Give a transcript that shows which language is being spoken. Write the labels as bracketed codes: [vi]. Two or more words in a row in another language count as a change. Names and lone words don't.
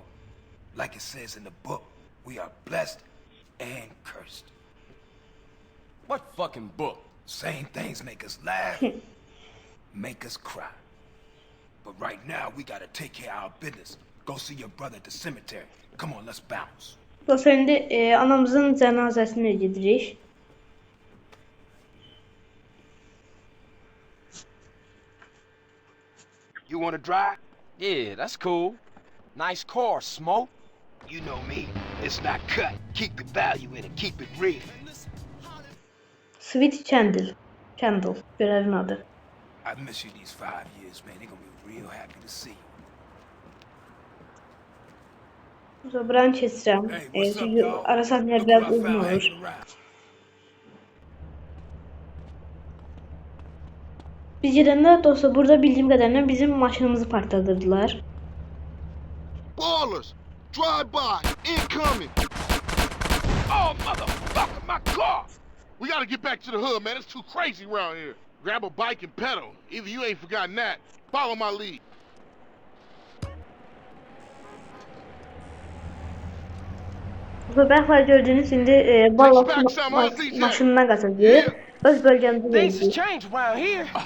[en] Like it says in the book, we are blessed and cursed. What fucking book? Same things make us laugh, make us cry. But right now, we gotta take care of our business. Go see your brother at the cemetery. Come on, let's bounce. [az] Dostlar, indi anamızın cənazəsinə gedirik. [en] You wanna drive? Yeah, that's cool. Nice car, Smoke. You know me. It's not cut. Keep the value in it. Keep it real. Sweet Candle. Candle. [tr] Görevin adı. [en] I've missed you these 5 years, man. They're gonna be real happy to see you. [az] Sonra buranı keçirəm. [en] Hey, what's up, [az] Çünki [en] dog? [az] ara sahnelər [en] Look [az] biraz [en] what I [az] uzun [en] found [az] olur. [en] hanging around. [az] Biz gedəndə dostlar burada bildiyim qədərilə bizim maşınımızı partladırdılar. [en] Ballers! Drive by! Incoming! Oh, motherfucker, my car! We gotta get back to the hood, man. It's too crazy around here. Grab a bike and pedal. Either you ain't forgotten that. Follow my lead. [az] Dostlar, bəlkə gördüyünüz indi ballast maşınına qaçacaq. Öz bölgəmizə [en] Things has [az] gəldik. [en] changed around here.